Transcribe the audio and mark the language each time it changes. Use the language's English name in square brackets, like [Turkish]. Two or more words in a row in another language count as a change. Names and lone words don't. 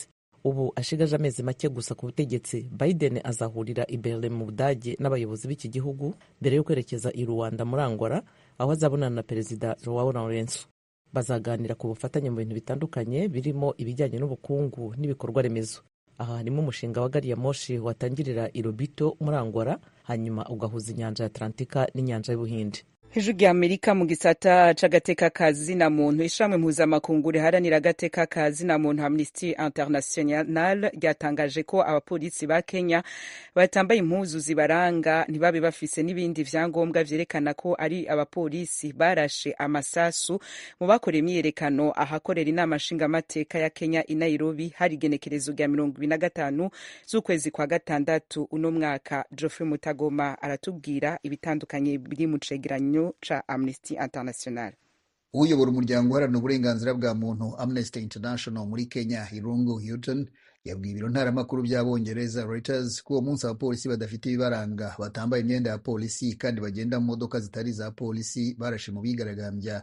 [Kinyarwanda] Ubu ashigaje amezi make gusa ku butegetsi. Biden azahurira i Berlin mu Budage n'abayobozi b'iki gihugu mbere yo kwerekeza i Rwanda muri Angola, aho azabonana na Perezida Joao Lourenço. Bazaganira ku bufatanye mu bintu bitandukanye birimo ibijyanye n'ubukungu n'ibikorwa remezo. Aha harimo umushinga wa gari ya moshi watangirira i Lobito muri Angola, hanyuma ugahuza inyanja ya Atlantika n'inyanja y'Ubuhinde. [Rundi] Hejuru ya Amerika mu gisata c'agateka kazina muntu, ishamwe mpuzamakungu riharanira agateka kazina muntu Amnesty International ryatangaje ko abapolisi ba Kenya batambaye impuzu zibaranga ntibabe bafise n'ibindi vyangombwa vyerekana ko ari abapolisi barashe amasasu mu bakoreye imyiyerekano ahakorera inama nshingamateka ya Kenya i Nairobi hari igenekerezo rya 25 z'ukwezi kwa gatandatu uno mwaka. Geoffrey Mutagoma aratubwira ibitandukanye biri mu cegeranyo cha Amnesty International. [Kinyarwanda] Uyobora umuryango uharanira uburenganzira bwa muntu Amnesty International muri Kenya, Irungu Houghton, yabwiye ibiro ntaramakuru by'Abongereza Reuters ko uwo munsi abapolisi badafite ibibaranga, batambaye imyenda ya polisi kandi bagenda mu modoka zitari za polisi barashe mu bigaragambya.